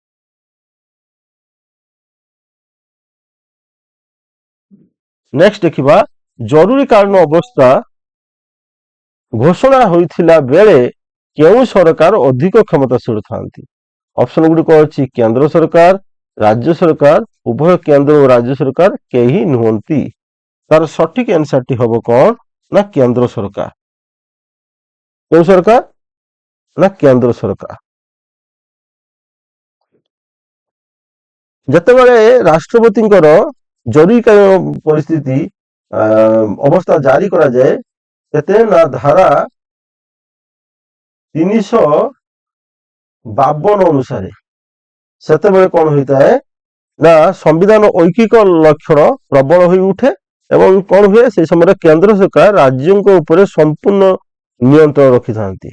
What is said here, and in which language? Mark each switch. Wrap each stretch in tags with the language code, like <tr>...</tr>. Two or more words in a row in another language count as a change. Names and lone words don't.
<or>ନେକ୍ସଟ ଦେଖିବା, ଜରୁରୀ କାଳୀନ ଅବସ୍ଥା ଘୋଷଣା ହୋଇଥିଲା ବେଳେ କେଉଁ ସରକାର ଅଧିକ କ୍ଷମତାଶୀଳ ଥାନ୍ତି? ଅପ୍ସନ ଗୁଡ଼ିକ ଅଛି କେନ୍ଦ୍ର ସରକାର, ରାଜ୍ୟ ସରକାର, ଉଭୟ କେନ୍ଦ୍ର ଓ ରାଜ୍ୟ ସରକାର, କେହି ନୁହନ୍ତି। ତାର ସଠିକ ଆନ୍ସରଟି ହବ କଣ ନା କେନ୍ଦ୍ର ସରକାର। କେଉଁ ସରକାର ନା କେନ୍ଦ୍ର ସରକାର। ଯେତେବେଳେ ରାଷ୍ଟ୍ରପତିଙ୍କର ଜରୁରୀକାଳୀନ ପରିସ୍ଥିତି ଅବସ୍ଥା ଜାରି କରାଯାଏ ସେତେ ନା ଧାରା 352 ଅନୁସାରେ ସେତେବେଳେ କଣ ହୋଇଥାଏ ନା ସମ୍ବିଧାନ ଐକିକ ଲକ୍ଷଣ ପ୍ରବଳ ହୋଇ ଉଠେ ଏବଂ କଣ ହୁଏ ସେଇ ସମୟରେ କେନ୍ଦ୍ର ସରକାର ରାଜ୍ୟଙ୍କ ଉପରେ ସମ୍ପୂର୍ଣ୍ଣ ନିୟନ୍ତ୍ରଣ ରଖିଥାନ୍ତି।</or>